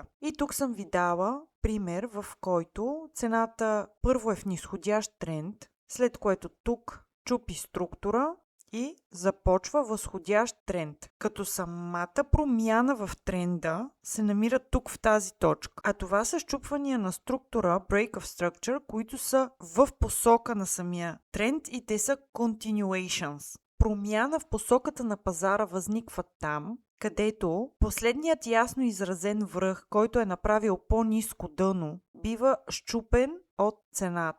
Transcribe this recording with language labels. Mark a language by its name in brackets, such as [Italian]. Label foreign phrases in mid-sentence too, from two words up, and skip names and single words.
[Bulgarian] И тук съм ви дала пример, в който цената първо е в нисходящ тренд, след което тук чупи структура и започва възходящ тренд. Като самата промяна в тренда се намира тук в тази точка. А това са счупвания на структура, [English] break of structure, [Bulgarian] които са в посока на самия тренд и те са continuations. Промяна в посоката на пазара възниква там, където последният ясно изразен връх, който е направил по-ниско дъно, бива счупен от цената.